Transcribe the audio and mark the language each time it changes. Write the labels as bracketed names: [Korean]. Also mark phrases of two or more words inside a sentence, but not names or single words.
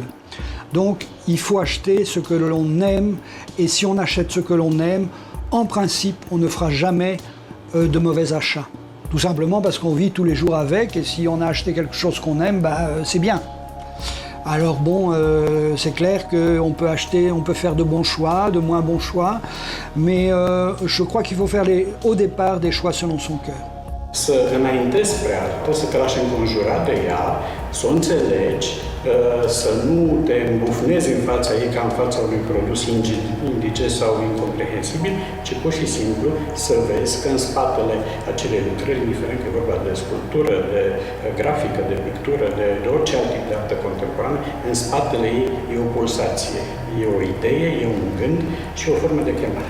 [French] Donc il faut acheter ce que l'on aime, et si on achète ce que l'on aime, en principe, on ne fera jamais de mauvais achats. Tout simplement parce qu'on vit tous les jours avec, et si on a acheté quelque chose qu'on aime, c'est bien. Alors bon, c'est clair qu'on peut acheter, on peut faire de bons choix, de moins bons choix, mais je crois qu'il faut faire au départ des choix selon son cœur. [Romanian] Să înaintezi spre artă, să te lași înconjurat de ea, să o înțelegi, să nu te îmbufnezi în fața ei ca în fața unui produs indiges sau incomprehensibil, ci pur și simplu să vezi că în spatele acelei lucrări, indiferent că e vorba de sculptură, de grafică, de pictură, de orice alt tip de artă contemporană, în spatele ei e o pulsație, e o idee, e un gând și o formă de chemare.